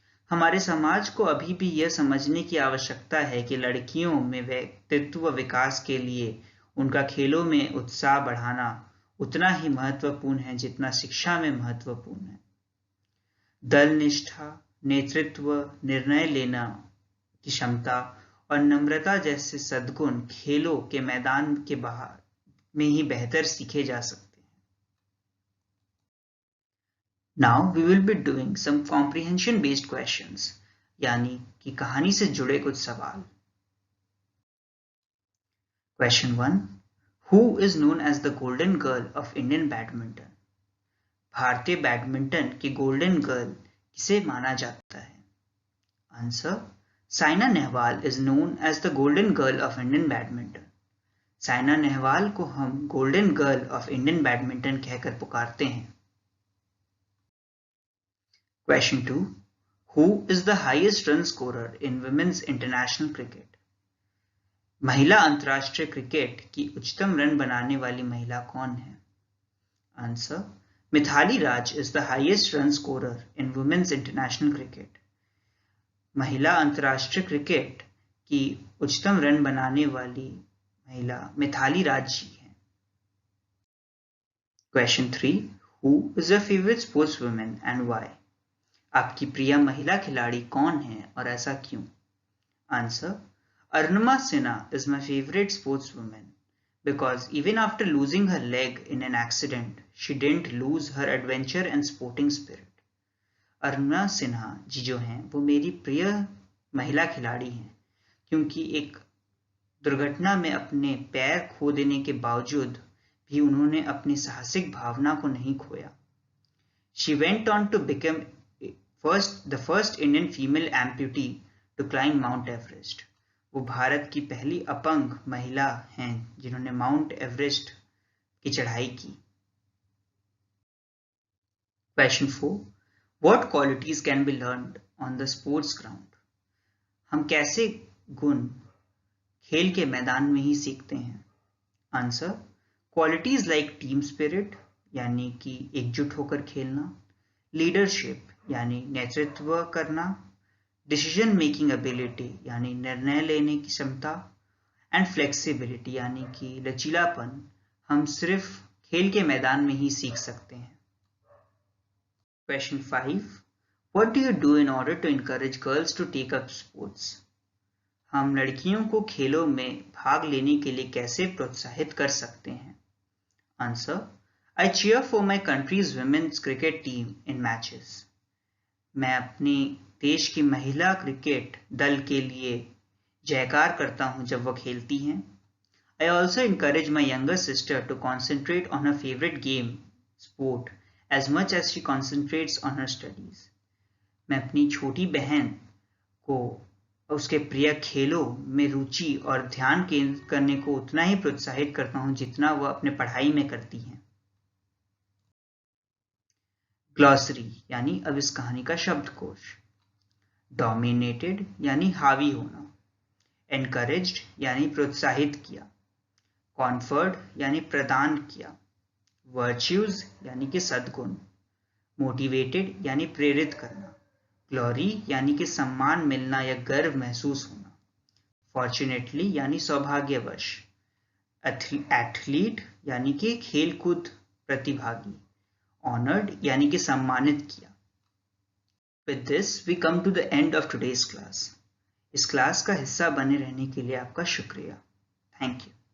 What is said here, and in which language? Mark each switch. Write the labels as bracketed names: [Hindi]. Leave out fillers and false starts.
[Hindi] हमारे समाज को अभी भी यह समझने की आवश्यकता है कि लड़कियों में व्यक्तित्व विकास के लिए उनका खेलों में उत्साह बढ़ाना उतना ही महत्वपूर्ण है जितना शिक्षा में महत्वपूर्ण है। दल निष्ठा, नेतृत्व, निर्णय लेना की क्षमता और नम्रता जैसे सद्गुण खेलों के मैदान के बाहर में ही बेहतर सीखे जा सकते हैं। [English] Now we will be doing some comprehension based questions, [Hindi] यानी कि कहानी से जुड़े कुछ सवाल। [English] Question 1. Who is known as the Golden Girl of Indian Badminton? [Hindi] भारतीय बैडमिंटन की गोल्डन गर्ल किसे माना जाता है? [English] Answer, Saina Nehwal is known as the Golden Girl of Indian Badminton. [Hindi] Saina Nehwal को हम golden girl of Indian badminton कहकर पुकारते हैं। [English] Question 2. Who is the highest run scorer in women's international cricket? [Hindi] महिला अंतर्राष्ट्रीय क्रिकेट की उच्चतम रन बनाने वाली महिला कौन है? [English] Answer, Mithali Raj is the highest run scorer in women's international cricket. [Hindi] महिला अंतर्राष्ट्रीय क्रिकेट की उच्चतम रन बनाने वाली महिला मिथाली राज जी हैं। [English] Question 3. Who is your favorite sportswoman and why? [Hindi] आपकी प्रिय महिला खिलाड़ी कौन है और ऐसा क्यों? [English] Answer, Arunima Sinha is my favorite sportswoman because even after losing her leg in an accident, she didn't lose her adventure and sporting spirit. [Hindi] Arunima Sinha ji जो हैं वो मेरी प्रिय महिला खिलाड़ी हैं क्योंकि एक दुर्घटना में अपने पैर खो देने के बावजूद भी उन्होंने अपनी साहसिक भावना को नहीं खोया। [English] She went on to become the first Indian female amputee to climb Mount Everest. [Hindi] वो भारत की पहली अपंग महिला हैं जिन्होंने माउंट एवरेस्ट की चढ़ाई की। [English] Question 4. What qualities can be learned on the sports ground? [Hindi] हम कैसे गुण खेल के मैदान में ही सीखते हैं? Answer, [English] qualities like team spirit [Hindi] यानी कि एकजुट होकर खेलना, लीडरशिप यानी नेतृत्व करना, [English] decision making ability [Hindi] यानी निर्णय लेने की क्षमता, [English] and flexibility [Hindi] यानी कि लचीलापन हम सिर्फ खेल के मैदान में ही सीख सकते हैं। [English] Question 5. What do you do in order to encourage girls to take up sports? [Hindi] हम लड़कियों को खेलों में भाग लेने के लिए कैसे प्रोत्साहित कर सकते हैं? [English] Answer, I cheer for my country's women's cricket team in matches. [Hindi] मैं अपनी देश की महिला क्रिकेट दल के लिए जयकार करता हूं जब वह खेलती हैं। [English] I also encourage my younger sister to concentrate on her favorite game, sport, as much as she concentrates on her studies. [Hindi] मैं अपनी छोटी बहन को उसके प्रिय खेलों में रुचि और ध्यान केंद्रित करने को उतना ही प्रोत्साहित करता हूं जितना वह अपने पढ़ाई में करती हैं। ग्लॉसरी यानी अब इस कहानी का शब्दकोश। डोमिनेटेड यानी हावी होना, एनकरेज्ड यानी प्रोत्साहित किया, कॉन्फर्ड यानी प्रदान किया, वर्च्यूज यानी कि सद्गुण, मोटिवेटेड यानी प्रेरित करना, ग्लोरी यानी कि सम्मान मिलना या गर्व महसूस होना, फॉर्चुनेटली यानी सौभाग्यवश, एथलीट यानी कि खेलकूद प्रतिभागी, ऑनर्ड यानी कि सम्मानित किया। [English] With this, we come to the end of today's class. [Hindi] इस क्लास का हिस्सा बने रहने के लिए आपका शुक्रिया। [English] Thank you.